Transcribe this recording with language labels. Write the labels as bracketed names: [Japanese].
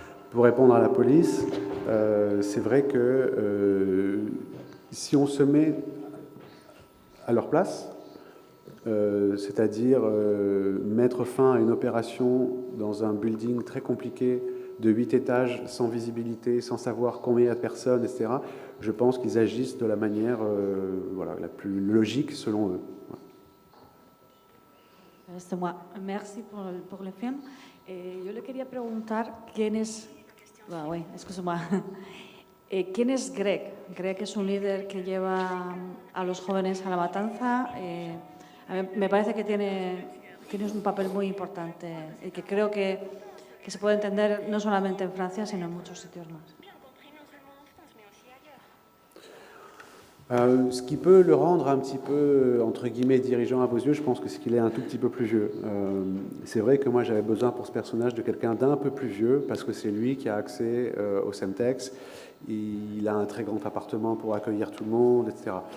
[French] Pour répondre à la police, c'est vrai que si on se met à leur place, c'est-à-dire mettre fin à une opération dans un building très compliqué de 8 étages, sans visibilité, sans savoir combien il y a de personnes, etc., je pense qu'ils agissent de la manière voilà, la plus logique selon eux. C'est moi. Merci por le film. [Spanish] Yo le quería preguntar quién es... [French] oui, excuse-moi. [Spanish] ¿Quién es Greg? Greg es un líder que lleva a los jóvenes a la matanza. A mí me parece que tienes un papel muy importante y que creo que se puede entender no solamente en Francia, sino en muchos sitios más. [French] Ce qui peut le rendre un petit peu, entre guillemets, dirigeant à vos yeux, je pense que c'est qu'il est un tout petit peu plus vieux. C'est vrai que moi, j'avais besoin pour ce personnage de quelqu'un d'un peu plus vieux, parce que c'est lui qui a accès au Semtex. Il a un très grand appartement pour accueillir tout le monde, etc.